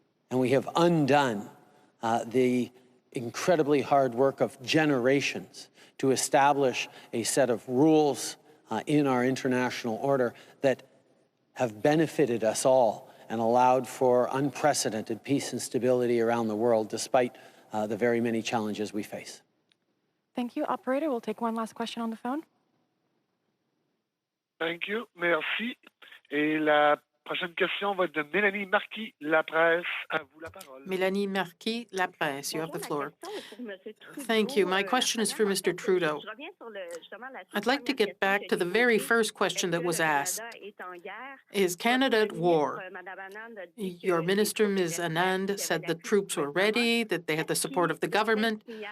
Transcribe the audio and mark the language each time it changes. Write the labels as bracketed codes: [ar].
[en] And we have undone the incredibly hard work of generations to establish a set of rules in our international order that have benefited us all and allowed for unprecedented peace and stability around the world, despite the very many challenges we face. Thank you. Operator, we'll take one last question on the phone. Thank you. Merci. [fr] Et la prochaine question va être de Mélanie Marquis, La Presse. À vous la parole. [en] Mélanie Marquis, La Presse, you have the floor. Thank you. My question is for Mr. Trudeau. I'd like to get back to the very first question that was asked. Is Canada at war? Your minister, Ms. Anand, said the troops were ready, that they had the support of the government.